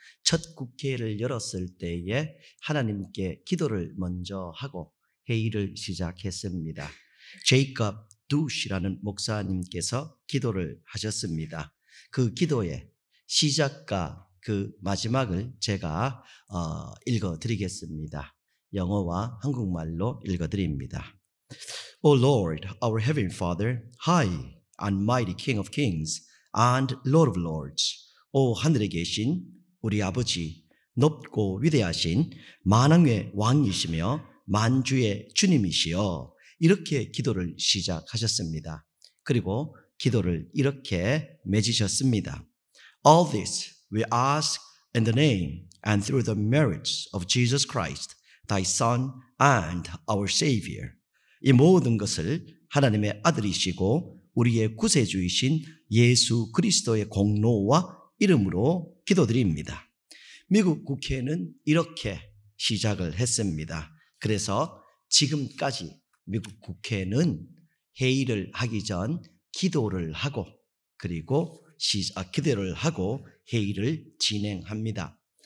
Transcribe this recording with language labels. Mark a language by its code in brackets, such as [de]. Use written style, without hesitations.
[ko] 첫 국회를 열었을 때에 하나님께 기도를 먼저 하고 회의를 시작했습니다. 제이컵 두시라는 목사님께서 기도를 하셨습니다. 그 기도의 시작과 그 마지막을 제가 읽어드리겠습니다. 영어와 한국말로 읽어드립니다. [en] O Lord, our Heavenly Father, High and Mighty King of Kings and Lord of Lords, [ko] 오 하늘에 계신 우리 아버지, 높고 위대하신 만왕의 왕이시며 만주의 주님이시여, 이렇게 기도를 시작하셨습니다. 그리고 기도를 이렇게 맺으셨습니다. [en] All this we ask in the name and through the merits of Jesus Christ, Thy Son and our Savior. [ko] 이 모든 것을 하나님의 아들이시고 우리의 구세주이신 예수 그리스도의 공로와 이름으로 기도드립니다. 미국 국회는 이렇게 시작을 했습니다. 그래서 지금까지 미국 국회는 회의를 하기 전 기도를 하고 그리고 기도를 하고 회의를 진행합니다.